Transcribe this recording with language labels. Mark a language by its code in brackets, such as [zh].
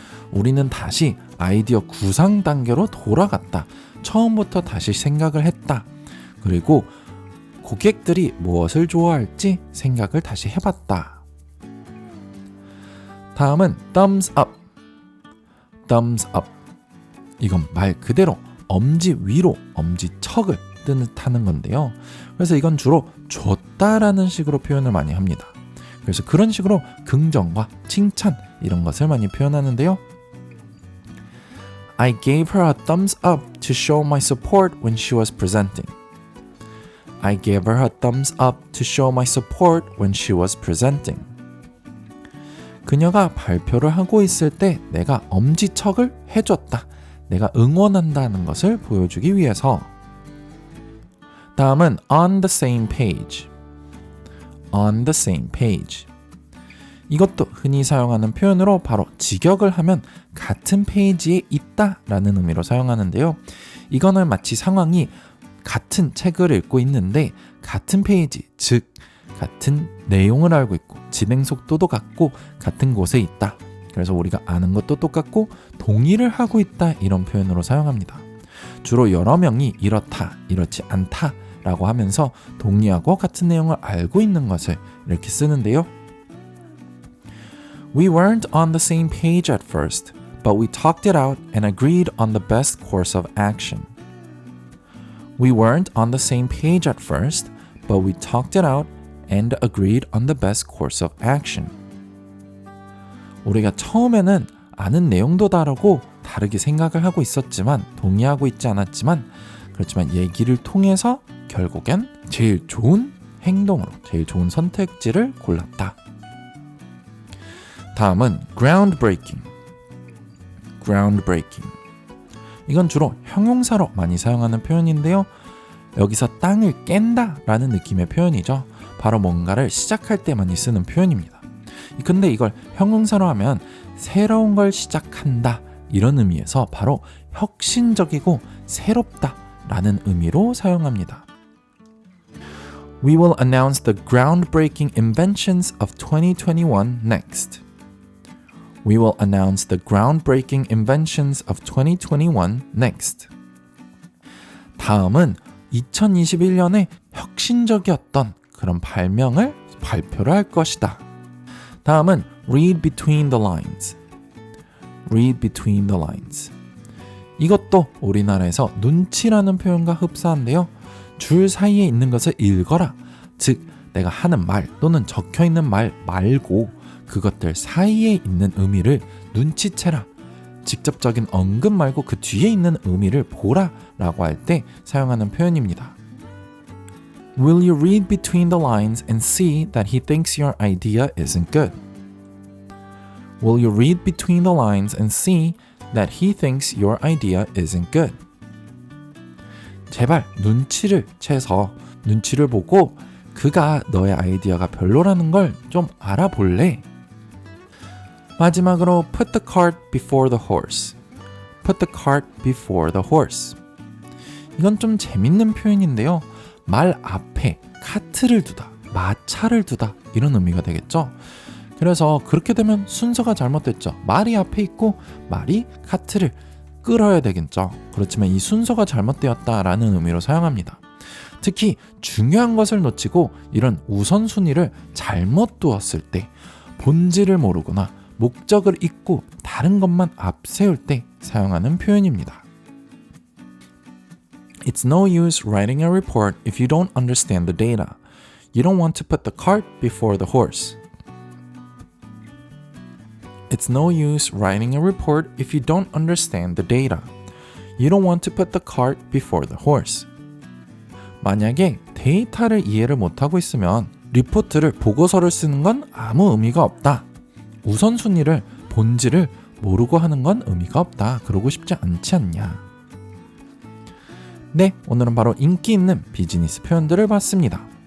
[ko] 우리는 다시 아이디어 구상 단계로 돌아갔다. 처음부터 다시 생각을 했다. 그리고 고객들이 무엇을 좋아할지 생각을 다시 해봤다. 다음은 [en] thumbs up. thumbs up. [ko] 이건 말 그대로 엄지 위로 엄지척을 뜻하는 건데요. 그래서 이건 주로 줬다라는 식으로 표현을 많이 합니다. 그래서 그런 식으로 긍정과 칭찬 이런 것을 많이 표현하는데요. [en] I gave her a thumbs up to show my support when she was presenting. I gave her a thumbs up to show my support when she was presenting. [ko] 그녀가 발표를 하고 있을 때 내가 엄지척을 해줬다. 내가 응원한다는 것을 보여주기 위해서. 다음은 [en] on the same page. on the same page. [ko] 이것도 흔히 사용하는 표현으로 바로 직역을 하면 같은 페이지에 있다 라는 의미로 사용하는데요. 이거는 마치 상황이 같은 책을 읽고 있는데 같은 페이지, 즉 같은 내용을 알고 있고 진행 속도도 같고 같은 곳에 있다. 그래서 우리가 아는 것도 똑같고 동의를 하고 있다 이런 표현으로 사용합니다. 주로 여러 명이 이렇다, 이렇지 않다 라고 하면서 동의하고 같은 내용을 알고 있는 것을 이렇게 쓰는데요. [en] We weren't on the same page at first, but we talked it out and agreed on the best course of action. We weren't on the same page at first, but we talked it out and agreed on the best course of action. [ko] 우리가 처음에는 아는 내용도 다르고 다르게 생각을 하고 있었지만 동의하고 있지 않았지만 그렇지만 얘기를 통해서 결국엔 제일 좋은 행동으로 제일 좋은 선택지를 골랐다. 다음은 groundbreaking. [en] groundbreaking. [ko] 이건 주로 형용사로 많이 사용하는 표현인데요. 여기서 땅을 깬다 라는 느낌의 표현이죠. 바로 뭔가를 시작할 때 많이 쓰는 표현입니다. 근데 이걸 형용사로 하면 새로운 걸 시작한다 이런 의미에서 바로 혁신적이고 새롭다 라는 의미로 사용합니다. [en] We will announce the groundbreaking inventions of 2021 next. We will announce the groundbreaking inventions of 2021 next. [ko] 다음은 2021년에 혁신적이었던 그런 발표를 할 것이다. 다음은 [en] read between the lines. read between the lines. [ko] 이것도 우리나라에서 눈치라는 표현과 흡사한데요. 줄 사이에 있는 것을 읽어라. 즉 내가 하는 말 또는 적혀있는 말 말고 그것들 사이에 있는 의미를 눈치채라. 직접적인 언급 말고 그 뒤에 있는 의미를 보라 라고 할 때 사용하는 표현입니다. [en] Will you read between the lines and see that he thinks your idea isn't good? Will you read between the lines and see that he thinks your idea isn't good? [ko] 제발 눈치를 채서 눈치를 보고 그가 너의 아이디어가 별로라는 걸 좀 알아볼래? 마지막으로 [en] put the cart before the horse. put the cart before the horse. [ko] 이건 좀 재밌는 표현인데요. 말 앞에 카트를 두다, 마차를 두다 이런 의미가 되겠죠. 그래서 그렇게 되면 순서가 잘못됐죠. 말이 앞에 있고 말이 카트를 끌어야 되겠죠. 그렇지만 이 순서가 잘못되었다라는 의미로 사용합니다. 특히 중요한 것을 놓치고 이런 우선순위를 잘못 두었을 때 본질을 모르거나 목적을 잊고 다른 것만 앞세울 때 사용하는 표현입니다. [en] It's no use writing a report if you don't understand the data. You don't want to put the cart before the horse. It's no use writing a report if you don't understand the data. You don't want to put the cart before the horse. [ko] 만약에 데이터를 이해를 못하고 있으면 리포트를 보고서를 쓰는 건 아무 의미가 없다. 우선순위를 본질을 모르고 하는 건 의미가 없다. 그러고 싶지 않지 않냐. 네, 오늘은 바로 인기 있는 비즈니스 표현들을 봤습니다.